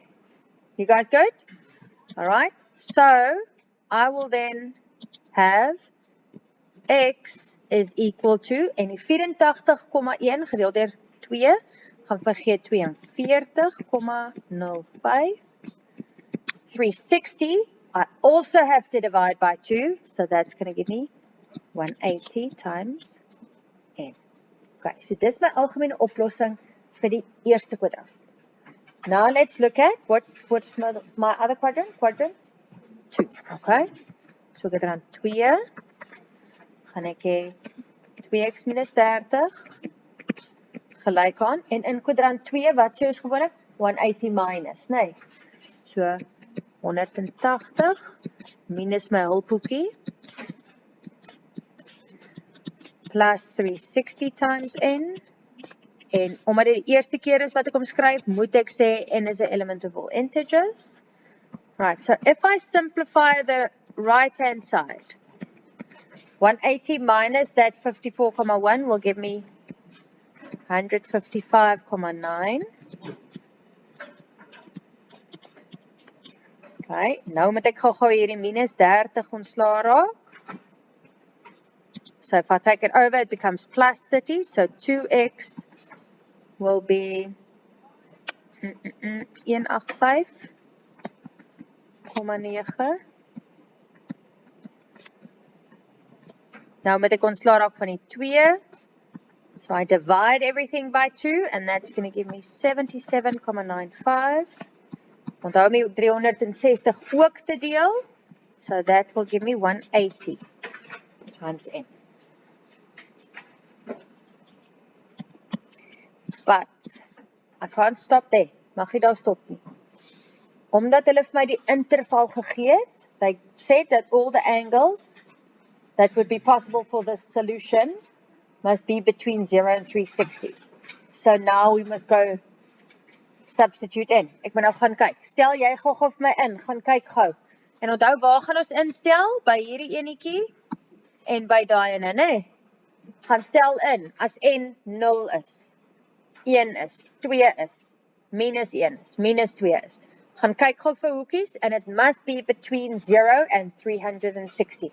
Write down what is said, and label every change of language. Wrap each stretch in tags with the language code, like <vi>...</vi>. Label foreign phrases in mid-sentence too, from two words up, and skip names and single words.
<en>You guys good? Alright, so I will then have x is equal to,</en> <af>en die 84,1 gedeel deur 2, gaan vergeet 42,05. 360,</af> <en>I also have to divide by 2, so that's going to give me 180 times n.</en> <af>Okay, so dis my algemene oplossing vir die eerste kwadrant.</af> <en>Now let's look at what's my other quadrant? Quadrant 2, okay?</en> <af>So kwadrant 2, gaan ek hê 2x minus 30 gelyk aan, en in kwadrant 2, wat sê ons gewoonlik? 180 minus, nee. So 180 minus my hulphoekie plus 360</af> <en>times n,</en> <af>en omdat dit die eerste keer is wat ek omskryf, moet ek sê</af> <en>n is an element of all integers. Right, so if I simplify the right hand side, 180 minus that 54,1 will give me 155,9.</en> <af>Okay, nou moet ek gou hierdie minus 30 ontslaa raak.</af> <en>So if I take it over, it becomes plus 30. So 2x will be 185,9.</en> <af>Nou moet ek ontslaa raak van die 2.</af> <en>So I divide everything by 2 and that's going to give me 77,95.</en> <af>Onthou my 360 ook te deel.</af> <en>So that will give me 180 times n. But I can't stop there.</en> <af>Mag jy daar stop nie. Omdat hulle vir my die interval gegee het,</af> <en>they said that all the angles that would be possible for this solution must be between 0 and 360. So now we must go substitute in.</en> <af>Ek moet nou gaan kyk. Stel jy gou vir my in, gaan kyk gou. En onthou waar gaan ons instel? By hierdie enetjie en by daai ene, nê? Gaan stel in as n 0 is, 1 is, 2 is, minus 1 is, minus 2 is. Gaan kyk gou vir hoekies</af> <en>and it must be between 0 and 360.</en>